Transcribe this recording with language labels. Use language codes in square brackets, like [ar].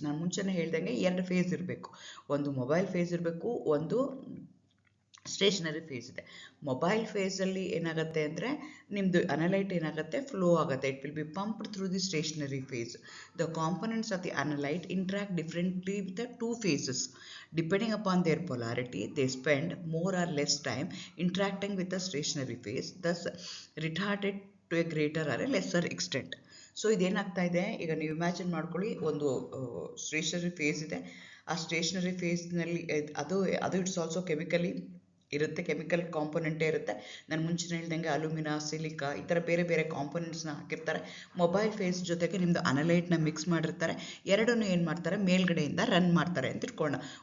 [kn] ನಾನು ಮುಂಚೆನೇ ಹೇಳ್ದಂಗೆ ಎರಡು ಫೇಸ್ ಇರಬೇಕು, ಒಂದು ಮೊಬೈಲ್ ಫೇಸ್ ಇರಬೇಕು, ಒಂದು ಸ್ಟೇಷನರಿ ಫೇಸ್ ಇದೆ. ಮೊಬೈಲ್ ಫೇಸಲ್ಲಿ ಏನಾಗುತ್ತೆ ಅಂದರೆ ನಿಮ್ಮದು ಅನಲೈಟ್ ಏನಾಗುತ್ತೆ, ಫ್ಲೋ ಆಗುತ್ತೆ. [en] It will be pumped through the stationary phase. The components of the analyte interact differently with the two phases. Depending upon their polarity, they spend more or less time interacting with the stationary phase, thus retarded to a greater or a lesser extent. [kn] So ಇದೇನಾಗ್ತಾ ಇದೆ, ಈಗ ನೀವು imagine ಮಾಡ್ಕೊಳ್ಳಿ, ಒಂದು stationary phase ಇದೆ. ಆ stationery ಫೇಸ್ನಲ್ಲಿ ಅದು [en] it's also chemically [kn] ಇರುತ್ತೆ, chemical ಕಾಂಪೊನೆಂಟೇ ಇರುತ್ತೆ. ನಾನು ಮುಂಚೆ ಹೇಳ್ದಂಗೆ ಅಲ್ಯೂಮಿನಾ, ಸಿಲಿಕಾ ಈ ಥರ ಬೇರೆ ಬೇರೆ ಕಾಂಪೊನೆಂಟ್ಸ್ನ ಹಾಕಿರ್ತಾರೆ. ಮೊಬೈಲ್ ಫೇಸ್ ಜೊತೆಗೆ ನಿಮ್ಮದು ಅನಲೈಟ್ನ ಮಿಕ್ಸ್ ಮಾಡಿರ್ತಾರೆ. ಎರಡನ್ನೂ ಏನು ಮಾಡ್ತಾರೆ, ಮೇಲ್ಗಡೆಯಿಂದ ರನ್ ಮಾಡ್ತಾರೆ ಅಂತ ಇಟ್ಕೊಳ್ಳೋಣ.